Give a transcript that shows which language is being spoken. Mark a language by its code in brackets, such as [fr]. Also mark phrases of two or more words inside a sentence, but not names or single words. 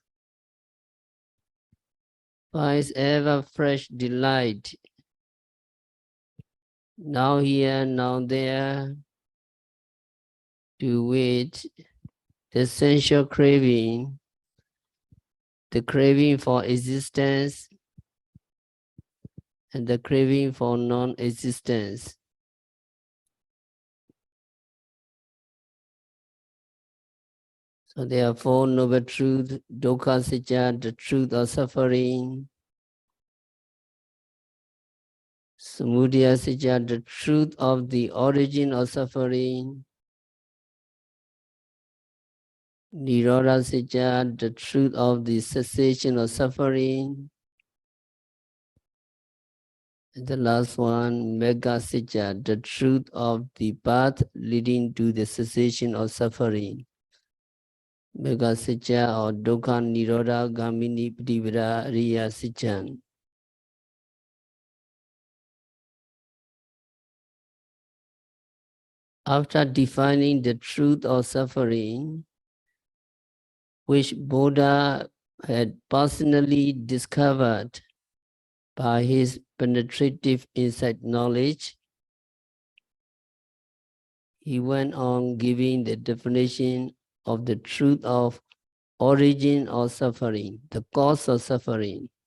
[en] finds ever fresh delight, now here, now there, to which the sensual craving, the craving for existence, and the craving for non-existence. So there are four noble truths: [pi] dukkha sacca, [en] the truth of suffering; [pi] samudaya sacca, [en] the truth of the origin of suffering; [pi] nirodha sacca, [en] the truth of the cessation of suffering; and the last one, [pi] magga sacca, [en] the truth of the path leading to the cessation of suffering. [pi] Magga sacca or dukkha nirodha gamini patibada riya sacca. [en] After defining the truth of suffering, which Buddha had personally discovered by his penetrative insight knowledge, he went on giving the definition of the truth of origin of suffering, the cause of suffering.